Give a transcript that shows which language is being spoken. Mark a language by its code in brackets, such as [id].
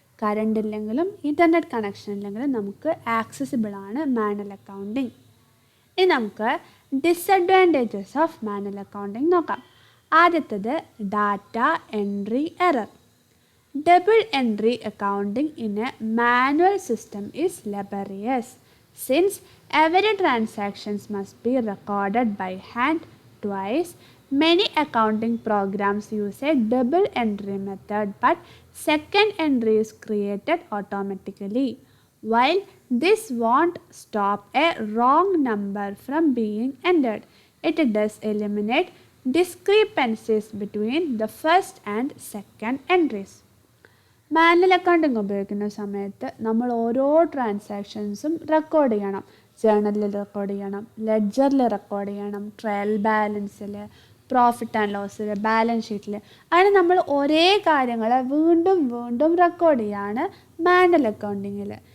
[ml] Current ഇല്ലെങ്കിലും internet connection ഇല്ലെങ്കിലും നമുക്ക് ആക്സസിബിളാണ് മാനുവൽ അക്കൗണ്ടിങ്. ഇനി നമുക്ക് ഡിസഡ്വാൻറ്റേജസ് ഓഫ് മാനുവൽ അക്കൗണ്ടിങ് നോക്കാം. ആദ്യത്തത്, [en] Data entry error. Double entry accounting in a manual system is laborious. Since every transactions must be recorded by hand twice, many accounting programs use a double entry method, but second entry is created automatically. While this won't stop a wrong number from being entered, it does eliminate discrepancies between the first and second entries. [ml] Manual accounting ഉപയോഗിക്കുന്ന സമയത്ത് നമ്മൾ ഓരോ ട്രാൻസാക്ഷൻസും record ചെയ്യണം. ജേണലിൽ record ചെയ്യണം, ലെഡ്ജറിൽ record ചെയ്യണം, trial ബാലൻസിൽ, profit and ലോസിൽ, balance ഷീറ്റിൽ. അങ്ങനെ നമ്മൾ ഒരേ കാര്യങ്ങൾ വീണ്ടും വീണ്ടും റെക്കോർഡ് ചെയ്യാണ് മാനുവൽ അക്കൗണ്ടിങ്ങിൽ.